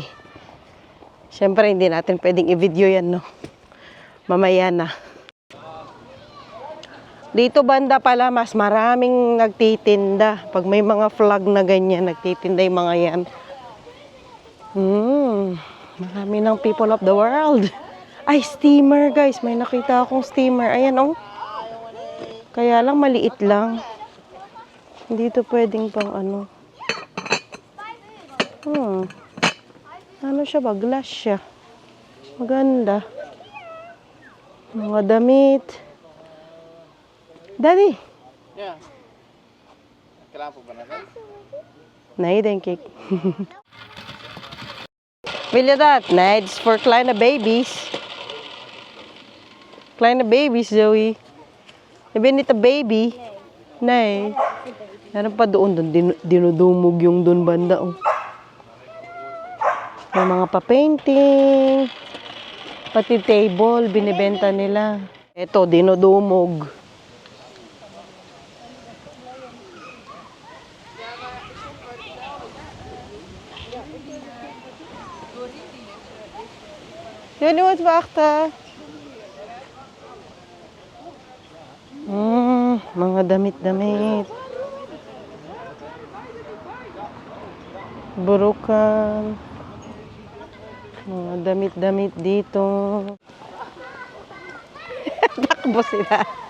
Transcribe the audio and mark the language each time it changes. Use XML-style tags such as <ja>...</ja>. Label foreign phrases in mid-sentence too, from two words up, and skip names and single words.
<tl>Siyempre hindi natin pwedeng i-video yan, no? Mamaya na. Dito banda pala mas maraming nagtitinda. Pag may mga flag na ganyan, nagtitinda yung mga yan. Marami ng</tl> <en>people of the world.</en> <tl>Ay, steamer guys. May nakita akong steamer. Ayan, oh. Kaya lang maliit lang. Hindi ito pwedeng pang Ano siya ba? Glass siya. Maganda. Mga damit. Daddy. Yeah. Kailangan po ba natin?</tl> <sv>Nej, den kick. Vill jag det? Nej, det är för</sv> <nl>kleine babies. Kleine babies,</nl> <sv>Zoe.</sv> <nl>Je bent niet een baby. Nee.</nl> <tl>Meron pa doon, dinudumog yung doon banda. Oh. May mga pa-painting. Pati table, binibenta nila. Ito, dinudumog.</tl> <nl>Jullie moeten wachten.</nl> <tl>Mga damit-damit. Burukan. Mga damit-damit dito. Takbo sila.</tl>